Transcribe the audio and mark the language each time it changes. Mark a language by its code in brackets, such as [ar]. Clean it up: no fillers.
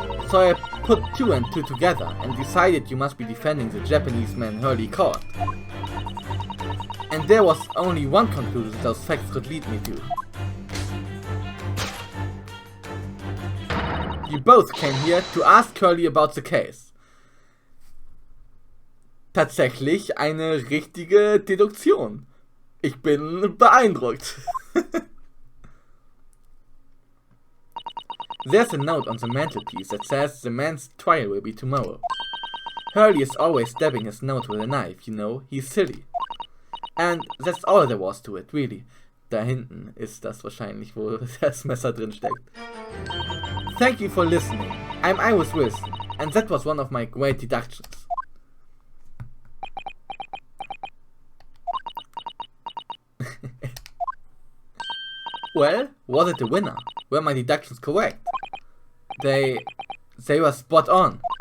[en] So I put two and two together and decided you must be defending the Japanese man Hurley caught. And there was only one conclusion those facts could lead me to. You both came here to ask Hurley about the case. [de] Tatsächlich eine richtige Deduktion. Ich bin beeindruckt. [en] There's a note on the mantelpiece that says the man's trial will be tomorrow. Hurley is always stabbing his nose with a knife, you know, he's silly. And that's all there was to it, really. [de] Da hinten ist das wahrscheinlich, wo das Messer drin steckt. [en] Thank you for listening. I'm Iris Wilson, and that was one of my great deductions. Well, was it the winner? Were my deductions correct? They were spot on.